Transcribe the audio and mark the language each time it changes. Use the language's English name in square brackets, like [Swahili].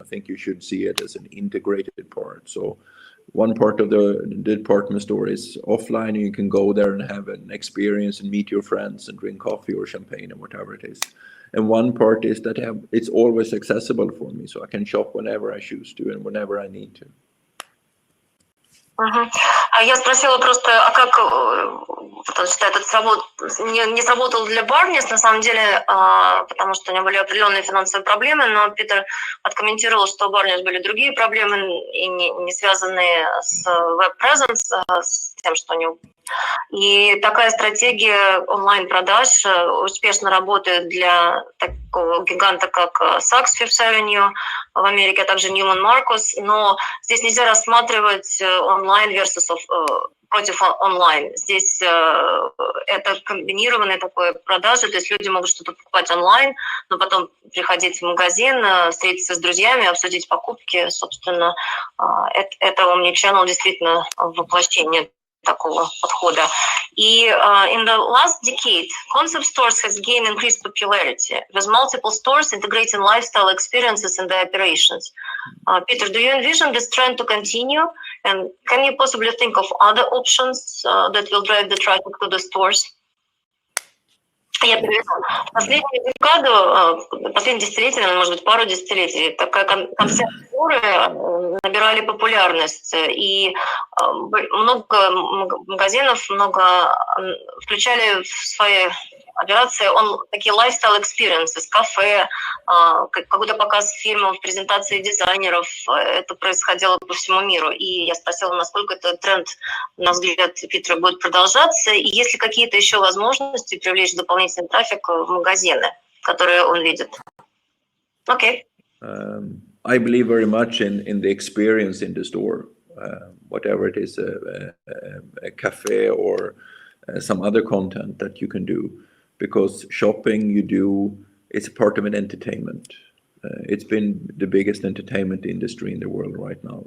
[English] I think you should see it as an integrated part. So one part of the department store is offline, and you can go there and have an experience and meet your friends and drink coffee or champagne or whatever it is. And one part is that it's always accessible for me, so I can shop whenever I choose to and whenever I need to. [Russian] Я спросила просто, а как, потому что этот не сработал для Barney's, на самом деле, потому что у него были определенные финансовые проблемы, но Питер откомментировал, что у Barney's были другие проблемы, и не связанные с веб-презенс, с тем, что они... И такая стратегия онлайн-продаж успешно работает для такого гиганта, как Saks Fifth Avenue в Америке, а также Neiman Marcus, но здесь нельзя рассматривать онлайн versus против онлайн. Здесь это комбинированные такое продажи, то есть люди могут что-то покупать онлайн, но потом приходить в магазин, встретиться с друзьями, обсудить покупки. Собственно, это omni-channel действительно воплощение такого подхода. [English] И in the last decade, concept stores has gained increased popularity, with multiple stores integrating lifestyle experiences in their operations. Peter, do you envision this trend to continue? And can you possibly think of other options that will drive the traffic to the stores? [Russian] Я приведу последнюю декаду, последнее десятилетие, может быть, пару десятилетий, такая концепт-туры набирали популярность, и много магазинов включали в свои операции такие [English] lifestyle experiences, [Russian] кафе, какой-то показ фильмов, презентации дизайнеров. Это происходило по всему миру. И я спросила, насколько этот тренд, на взгляд Питера, будет продолжаться, и есть ли какие-то еще возможности привлечь дополнительный трафик в магазины, которые он видит. Окей. [English] I believe very much in the experience in the store, whatever it is, a cafe or some other content that you can do. Because shopping it's part of an entertainment. It's been the biggest entertainment industry in the world right now.